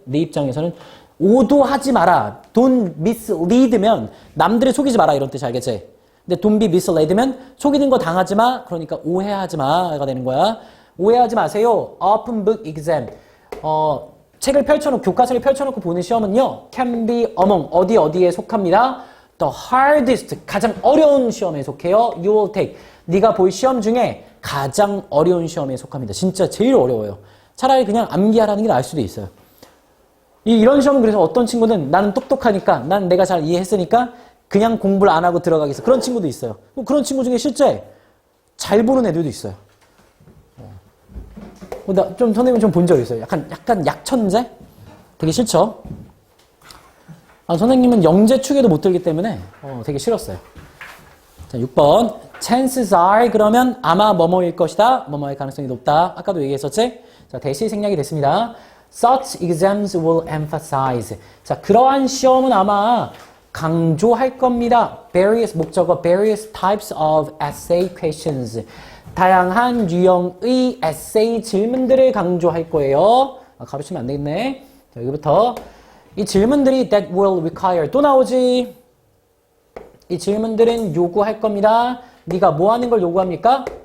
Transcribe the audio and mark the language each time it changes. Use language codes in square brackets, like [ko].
[ko] 네 입장에서는 오도하지 마라. [en] don't mislead [ko] 면 남들을 속이지 마라 이런 뜻이 알겠지? 근데 [en] don't be misled [ko] 면 속이는 거 당하지 마. 그러니까 오해하지 마가 되는 거야. 오해하지 마세요. [en] open book exam. [ko] 책을 펼쳐놓고 교과서를 펼쳐놓고 보는 시험은요. [en] can be among [ko] 어디에 속합니다. [en] the hardest [ko] 가장 어려운 시험에 속해요. [en] you will take [ko] 네가 볼 시험 중에 가장 어려운 시험에 속합니다. 진짜 제일 어려워요. 차라리 그냥 암기하라는 게 나을 수도 있어요. 이런 시험은 그래서 어떤 친구는 나는 똑똑하니까 난 내가 잘 이해했으니까 그냥 공부를 안 하고 들어가겠어. 그런 친구도 있어요. 그런 친구 중에 실제 잘 보는 애들도 있어요. 좀 선생님 좀 본 적 있어요. 약간 약천재? 되게 싫죠? 선생님은 영재축에도 못 들기 때문에 되게 싫었어요. 자, 6번. [en] chances are [ko] 그러면 아마 뭐뭐일 것이다. 뭐뭐일 가능성이 높다. 아까도 얘기했었지? 자, 대시 생략이 됐습니다. [en] Such exams will emphasize. [ko] 자, 그러한 시험은 아마 강조할 겁니다. Various 목적어, [en] various types of essay questions. [ko] 다양한 유형의 에세이 질문들을 강조할 거예요. 가르치면 안 되겠네. 자, 여기부터 이 질문들이 [en] that will require [ko] 또 나오지. 이 질문들은 요구할 겁니다. 네가 뭐 하는 걸 요구합니까?